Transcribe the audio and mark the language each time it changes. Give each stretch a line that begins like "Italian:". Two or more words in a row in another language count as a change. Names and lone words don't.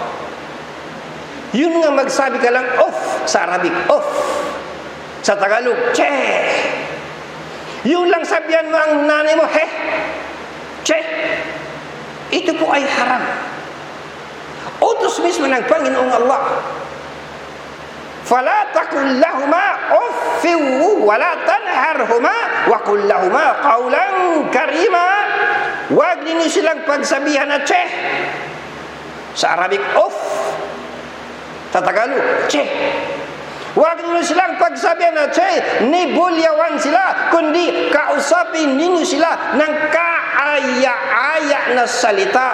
Filipino: Yun nga, magsabi ka lang off sa Arabic, off. Sa Tagalog, che. Yun lang sabihan mo ang nanay mo, he, che. Ito po ay haram. Utos mismo ng Panginoong Allah.
Arabic: فَلَا تَقُلْ لَهُمَا أُفٍّ وَلَا تَنْهَرْهُمَا وَقُلْ لَهُمَا قَوْلًا كَرِيمًا.
Filipino: Huwag ninyo silang pagsabihan na che. Sa Arabic, off. Tatakalo, che. Huwag niyo silang pagsabihan na, che, nibulyawan sila, kundi kausapin ninyo sila ng kaaya-aya na salita.